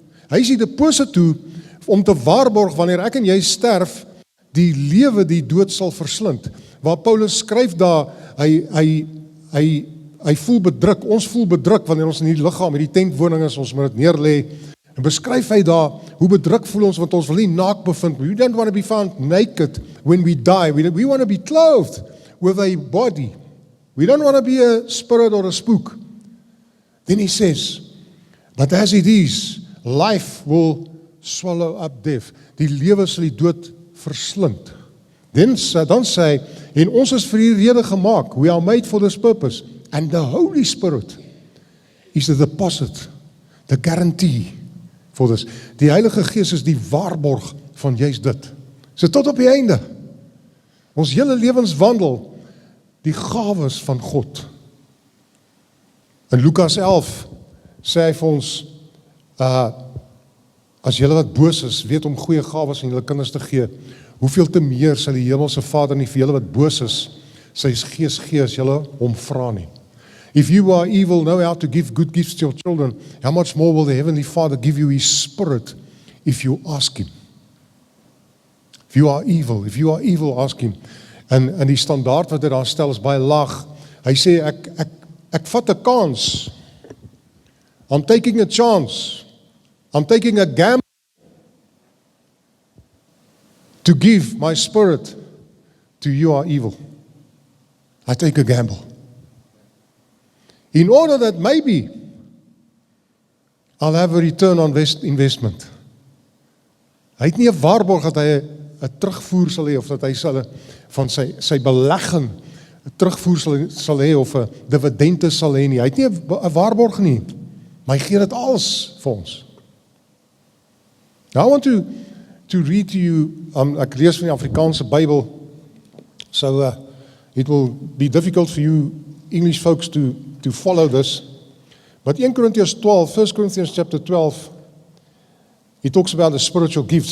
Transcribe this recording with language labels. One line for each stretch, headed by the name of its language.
Afrikaans: Hy is die deposito om te waarborg wanneer ek en jy sterf, die lewe die dood sal verslind. Waar Paulus skryf daar, hy voel bedruk, ons voel bedruk wanneer ons in die liggaam, in die tentwoning is, ons moet dit neerlê, en beskryf hy daar, hoe bedruk voel ons, want ons wil nie naak bevind.
English: We don't want to be found naked when we die. We want to be clothed with a body. We don't want to be a spirit or a spook. Then he says, but as it is, life will swallow up death.
Afrikaans: Die lewe sal die dood verslind. Dan sê hy, en ons is vir hierdie rede gemaak.
English: We are made for this purpose. And the Holy Spirit is the deposit, the guarantee for this.
Afrikaans: Die Heilige Gees is die waarborg van juist dit. So tot op die einde. Ons hele lewenswandel, die gawes van God. In Lukas 11 sê hy vir ons, as julle wat boos is, weet om goeie gawes aan julle kinders te gee, hoeveel te meer sal die hemelse Vader nie vir julle wat boos is, sy Gees gee as julle hom vra nie.
English: If you are evil, know how to give good gifts to your children, how much more will the Heavenly Father give you His Spirit if you ask Him? If you are evil, ask Him.
Afrikaans: En die standaard wat hy daar stel is baie laag. Hy sê, ek vat 'n kans.
English: I'm taking a chance. I'm taking a gamble to give my spirit to you are evil. I take a gamble. In order that maybe I'll have a return on investment.
Afrikaans: Hy het nie 'n waarborg dat hy 'n terugvoer sal hê, of dat hy sal van sy belegging 'n terugvoer sal hê, of 'n dividende sal hê nie. Hy het nie 'n waarborg nie, maar hy gee dit alles vir ons.
English: Now I want to read to you,
Afrikaans: ek lees van die Afrikaanse Bybel,
English: so it will be difficult for you English folks to follow this. But 1 Corinthians chapter 12, he talks about the spiritual gifts.